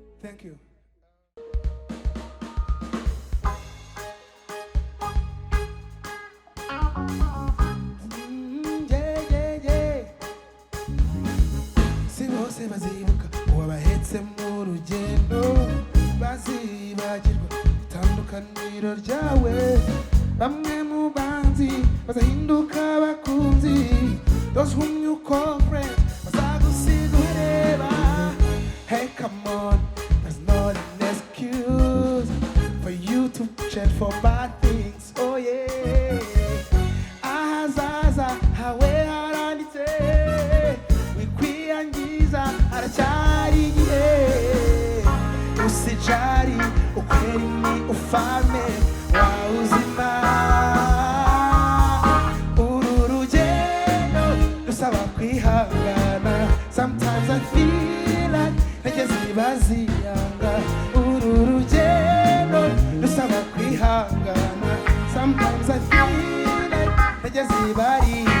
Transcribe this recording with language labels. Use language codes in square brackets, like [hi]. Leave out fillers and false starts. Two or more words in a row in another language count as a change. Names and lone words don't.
[en] Thank you. Yeah, yeah, yeah. [rw] Si bose bazibuka uwabahetse mu rugendo, bazibagirwa itandukaniro ryawe. Bamwe mu banzi bazahinduka abakunzi, [en] those whom you call friends [rw] bazagusiga ureba. [en] Hey, come on, there's not an excuse for you to change for bad things. Oh yeah, [rw] ahazaza hawe haranditse, wikwiyangiza haracyari igihe. [sw] Usijali ukweli ni ufalme wa uzima. [rw] Uru rugendo rusaba kwihangana. [en] Sometimes I feel like [rw] nageze baziyanga. Uru rugendo rusaba kwihangana. [en] Sometimes I feel like [rw] nageze bariyanga.